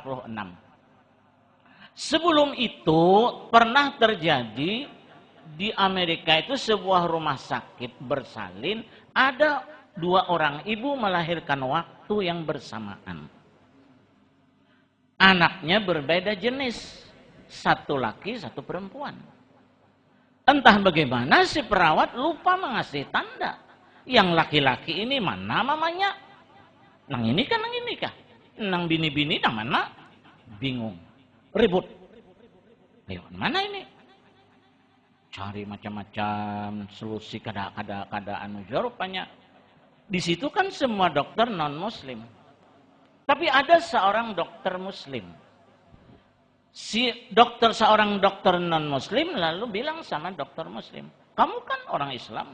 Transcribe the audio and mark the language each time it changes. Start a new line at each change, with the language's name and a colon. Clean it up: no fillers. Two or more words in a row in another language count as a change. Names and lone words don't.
Indonesian: Sebelum itu pernah terjadi di Amerika itu sebuah rumah sakit bersalin, ada 2 orang ibu melahirkan waktu yang bersamaan. Anaknya berbeda jenis, 1 laki 1 perempuan. Entah bagaimana si perawat lupa mengasih tanda. Yang laki-laki ini mana mamanya?
Banjar: Nang ini kah, nang ini kah? Nang bini-bini nang mana?
Indonesian: Bingung. Ribut. Ayo, mana ini? Cari macam-macam solusi keadaan rupanya. Di situ kan semua dokter non-muslim. Tapi ada seorang dokter muslim. Seorang dokter non-muslim lalu bilang sama dokter muslim, "Kamu kan orang Islam?"